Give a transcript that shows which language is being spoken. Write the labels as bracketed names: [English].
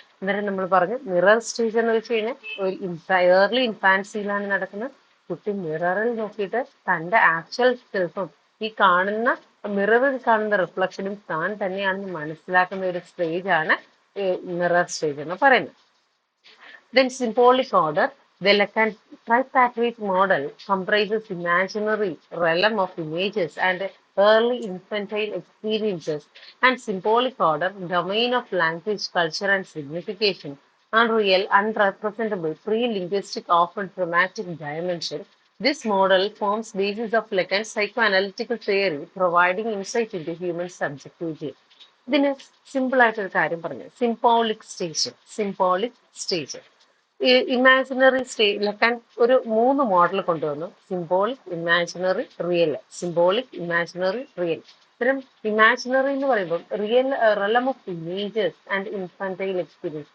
[Malayalam] അന്നേരം നമ്മൾ പറഞ്ഞു മിറർ സ്റ്റേജ് എന്ന് വെച്ച് കഴിഞ്ഞാൽ ഒരു ഏർലി ഇൻഫാൻസിയിലാണ് നടക്കുന്നത്. കുട്ടി മിററിൽ നോക്കിയിട്ട് തന്റെ ആക്ച്വൽ സെൽഫും ഈ കാണുന്ന മിററിൽ കാണുന്ന റിഫ്ലക്ഷനും താൻ തന്നെയാണെന്ന് മനസ്സിലാക്കുന്ന ഒരു സ്റ്റേജ് ആണ് മിറർ സ്റ്റേജ് എന്ന് പറയുന്നത്. [English] Then symbolic order, the Lacan tripartite model comprises imaginary realm of images and early infantile experiences, and symbolic order, domain of language, culture, and signification, unreal, unrepresentable, pre-linguistic, often traumatic dimension. This model forms basis of Lacan's psychoanalytical theory, providing insight into human subjectivity. [Malayalam] ഇതിന് simple ആയിട്ടൊരു കാര്യം പറഞ്ഞു, symbolic stage imaginary സ്റ്റേജിലൊക്കെ ഒരു 3 model കൊണ്ടുവന്നു. Symbolic, imaginary, real. Symbolic, imaginary, real. ഇത്തരം imaginary എന്ന് പറയുമ്പോൾ [English] Real realm of images and infantile experience.